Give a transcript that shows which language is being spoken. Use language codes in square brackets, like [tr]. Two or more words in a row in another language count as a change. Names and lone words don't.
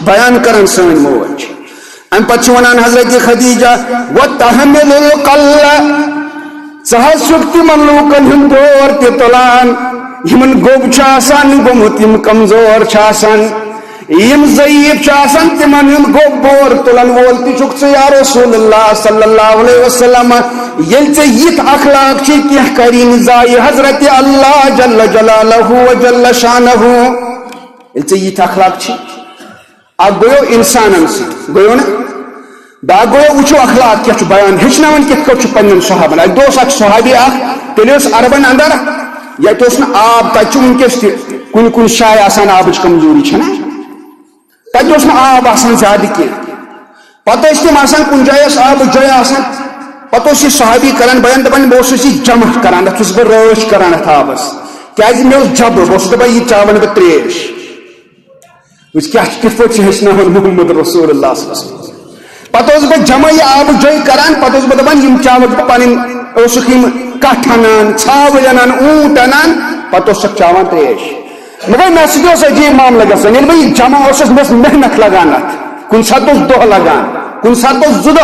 [ks] بیان کران سٲنۍ موج امہِ پتہٕ چھِ ونان حضرت خدیجہ [ar] وتحمل القل [ks] ژٕ حظ چھُکھ تِمن لوٗکن ہُنٛد دور تہِ تُلان یِمن گوٚب چھُ آسان گوٚمُت یِم کمزور چھِ آسان یِم ضعیٖف چھِ آسان تِمن ہُنٛد گوٚب بور تُلن وول تہِ چھُکھ ژٕ [ar] یا رسول اللہ صلی اللہ علیہ [ks] وسلم ییٚلہِ ژےٚ یِتھ اخلاق چھِ کینٛہہ کری نہٕ ضایہِ حضرت [ar] اللہ جل جلالہ و جل شانہ [ks] ییٚلہِ ژےٚ یِتھ اخلاق چھِ اکھ گوٚیو انسانن سۭتۍ گوٚیو نہ بیاکھ گوٚیو وٕچھو اخلاق کیٛاہ چھُ بیان ہیٚچھناوان کِتھ کٲٹھۍ چھُ پننٮ۪ن صحابن اَتہِ اوس اکھ صحابی اکھ تیٚلہِ اوس عربن اندر ییٚتہِ اوس نہٕ آب تتہِ چھُ وٕنکیٚس تہِ کُنہِ کُنہِ جایہِ آسان آبٕچ کمزوری چھنہ تتہِ اوس نہٕ آب آسان زیادٕ کینٛہہ پتہٕ ٲسۍ تِم آسان کُنہِ جایہِ ٲس آبٕچ جاے آسان پتہٕ اوس یہِ صحابی کران بیان دپان بہٕ اوسُس یہِ جمع کران اتھ چھُس بہٕ رٲچھ کران اتھ آبس کیٛازِ مےٚ اوس جبر بہٕ اوسُس دپان یہِ چاون بہٕ تریش وٕچھ کِتھ پٲٹھۍ چھِ ہیٚچھناوان [ar] محمد رسول اللہ صلی اللہ علیہ وسلم [ks] پتہٕ اوسُس بہٕ جمع یہِ آبہٕ جٲے کران پتہٕ اوسُس بہٕ دپان یِم چاوکھ بہٕ پنٕنۍ اوسُکھ یِم کٹھ انان ژھاوٕلۍ انان اوٗنٹ انان پتہٕ اوسُکھ چاوان تریش مگر مےٚ سۭتۍ اوس عجیٖب معاملہٕ گژھان ییٚلہِ بہٕ یہِ جمع اوسُس مےٚ ٲس محنت لگان اتھ کُنہِ ساتہٕ اوس دۄہ لگان کُنہِ ساتہٕ اوس 2